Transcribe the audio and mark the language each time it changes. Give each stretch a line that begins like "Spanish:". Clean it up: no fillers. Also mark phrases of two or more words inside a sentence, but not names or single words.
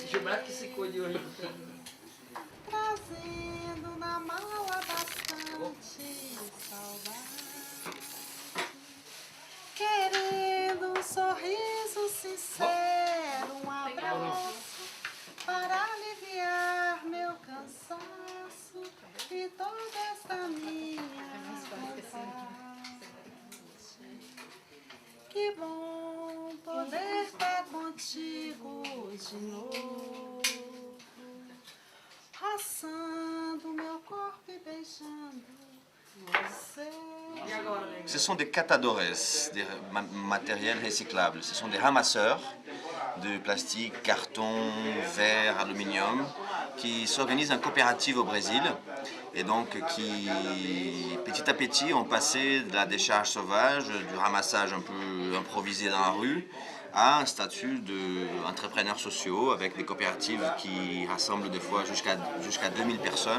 Portuguese: Trazendo na mala bastante saudade, querendo um sorriso sincero, um abraço para aliviar meu cansaço e toda esta minha vontade. Que bom poder estar contigo de novo, roçando meu corpo e beijando você.
French: Ce sont des catadores, des matériels recyclables. Ce sont des ramasseurs de plastique, carton, verre, aluminium, qui s'organisent en coopérative au Brésil et donc qui, petit à petit, ont passé de la décharge sauvage, du ramassage un peu improvisé dans la rue, à un statut d'entrepreneurs sociaux avec des coopératives qui rassemblent des fois jusqu'à 2000 personnes.